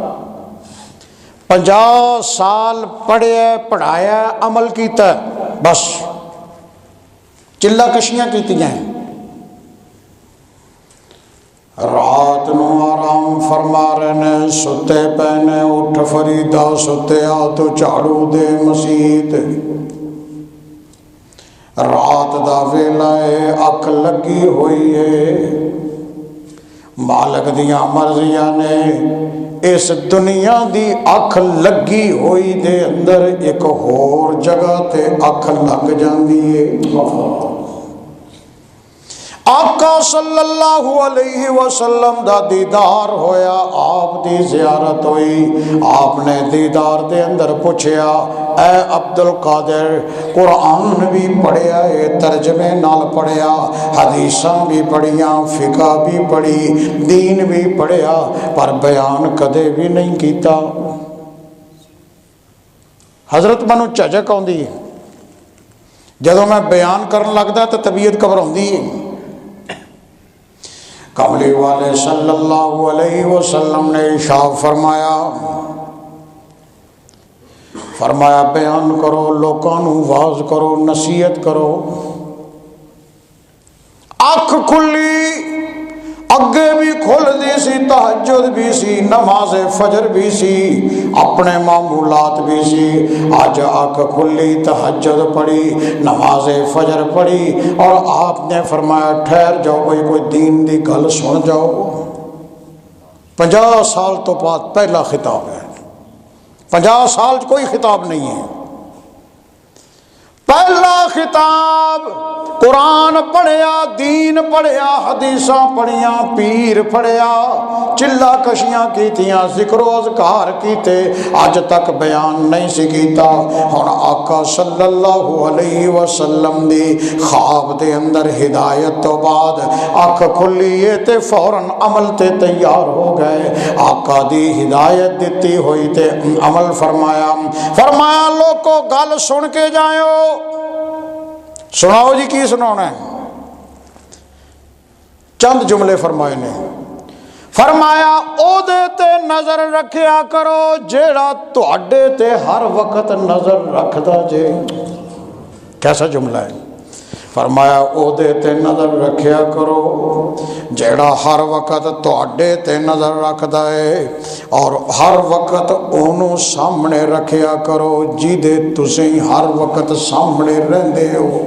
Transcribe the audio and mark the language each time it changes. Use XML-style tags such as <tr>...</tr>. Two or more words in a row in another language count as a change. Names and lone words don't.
<pa>50 سال پڑھیا پڑھایا عمل کیتا ہے، بس چلا کشیاں کیتیاں ہیں۔ رات نو آرام فرما رہے نے، ستے پینے اٹھ فریدا ستیا تو جھاڑو دے مسیت، رات دا ویلا ہے اکھ لگی ہوئی ہے، مالک دیاں مرضیاں نے اس دنیا دی اکھ لگی ہوئی دے اندر ایک ہور جگہ تے اکھ لگ جاندی ہے۔ آقا صلی اللہ علیہ وسلم دا دیدار ہویا، آپ دی زیارت ہوئی، آپ نے دیدار دے اندر پوچھیا اے عبد القادر قرآن بھی پڑھیا ہے، ترجمے نال پڑھیا، حدیثاں بھی پڑھیاں، فقہ بھی پڑھی، دین بھی پڑھیا، پر بیان کدے بھی نہیں کیتا۔ حضرت منو جھجک آندی ہے، جدوں میں بیان کرن لگدا تو طبیعت گھبراؤندی ہے۔ کملی والے صلی اللہ علیہ وسلم نے ارشاد فرمایا بیان کرو، لوکاں نوں واز کرو، نصیحت کرو۔ اکھ کھلی، اگے بھی کھل دی سی، تہجد بھی سی، نماز فجر بھی سی، اپنے معمولات بھی سی۔ آج اکھ کھلی، تہجد پڑھی، نماز فجر پڑھی، اور آپ نے فرمایا ٹھہر جاؤ کوئی دین دی گل سن جاؤ۔ 50 سال تو بعد پہلا خطاب ہے، 50 سال کوئی خطاب نہیں ہے، پہلا خطاب قرآن پڑھیا، دین پڑھیا، حدیثاں پڑھیاں، پیر پڑھیا، چلا کشیاں کیتیاں، ذکر و اذکار کیتے، آج تک بیان نہیں سی کیتا۔ ہن آقا صلی اللہ علیہ وسلم دی خواب دے اندر ہدایت تو بعد اکھ کھلی ہے تے فوراً عمل تے تیار ہو گئے۔ آقا دی ہدایت دیتی ہوئی تے عمل فرمایا لوگو گل سن کے جائیو۔ سناؤ جی کی سنانا ہے؟ چند جملے فرمائے نے۔ فرمایا او دے تے نظر رکھیا کرو جیڑا تواڈے تے ہر وقت نظر رکھدا جے.</pa> <ur>کیسا جملہ ہے.</ur> <pa>فرمایا او دے تے نظر رکھیا کرو جیڑا ہر وقت تواڈے تے نظر رکھدا ہے اور ہر وقت اونوں سامنے رکھیا کرو جیدے تسی ہر وقت سامنے رہندے ہو.</pa>